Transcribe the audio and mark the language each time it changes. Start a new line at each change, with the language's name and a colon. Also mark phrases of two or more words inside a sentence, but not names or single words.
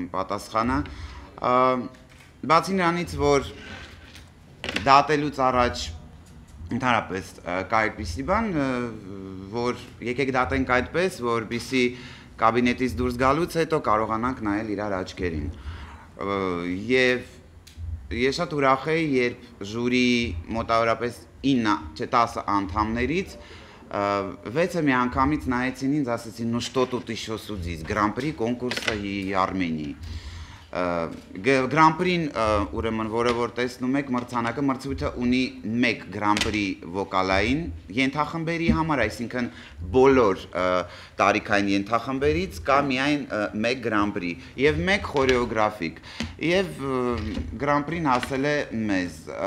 Armenian: պատասխանը, բացի նրանից, որ դատելուց առաջ ընդհանրապես կա այդպիսի բան, որ եկեք դատենք այդպես, որպեսզի կաբինետից դուրս գալուց հետո կարողանանք նայել իրար աչքերին։ Եվ ես շատ ուրախ էի, երբ ժյուրի մոտավորապես 9, չէ 10 անդամներից 6-ը միանգամից նայեցին ինձ, ասեցին,
Russian: ну что тут еще судить,
Armenian: Гран-при կոնկուրսը Արմենիի։ Գրանպրին, ուրեմն, որը որ տեսնում եք, մրցանակը մրցույթը ունի 1 Գրանպրի վոկալային ենթախմբերի համար, այսինքն բոլոր տարիքային ենթախմբերից կա միայն 1 Գրանպրի եւ 1 խորեոգրաֆիկ։ Եվ Գրանպրին ասել է մեզ.